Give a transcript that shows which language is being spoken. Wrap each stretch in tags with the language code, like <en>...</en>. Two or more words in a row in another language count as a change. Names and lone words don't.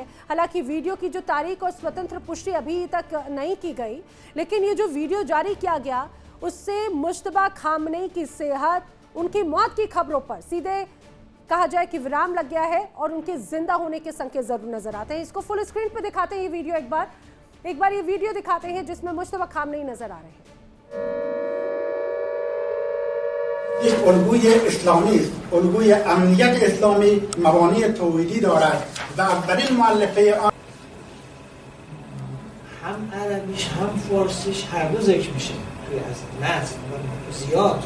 <hi>हालांकि वीडियो की जो तारीख और स्वतंत्र पुष्टि अभी तक नहीं की गई, लेकिन ये जो वीडियो जारी किया गया उससे मुश्तबा खामेनेई की सेहत, उनकी मौत की खबरों पर सीधे कहा जाए कि विराम लग गया है और उनके जिंदा होने के संकेत जरूर नजर आते हैं। इसको फुल स्क्रीन पर दिखाते हैं ये वीडियो, एक बार ये वीडियो दिखाते हैं जिसमें मुश्तबा खामेनेई नजर आ रहे हैं।</hi> <fa>یک الگوی اسلامی است، الگوی امنیت اسلامی مبانی توحیدی دارد و اولین مؤلفه آن هم عربیش هم فارسیش هر دو ذکر میشه توی از متن و زیاد.</fa>